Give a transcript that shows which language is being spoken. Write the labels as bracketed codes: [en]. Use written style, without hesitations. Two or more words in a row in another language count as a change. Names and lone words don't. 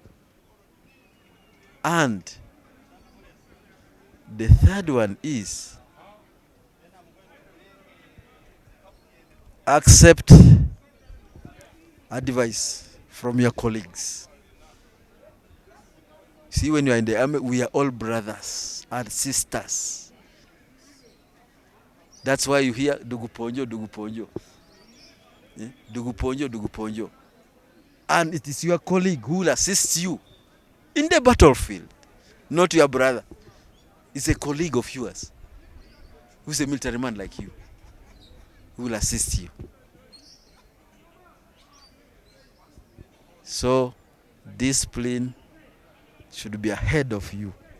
[en] And the third one is accept advice from your colleagues. See, when you are in the army, we are all brothers and sisters. That's why you hear Dugu Ponjo, Dugu Ponjo. Eh? Dugu Ponjo, Dugu Ponjo. And it is your colleague who will assist you in the battlefield, not your brother. It's a colleague of yours who's a military man like you, who will assist you. So, discipline should be ahead of you.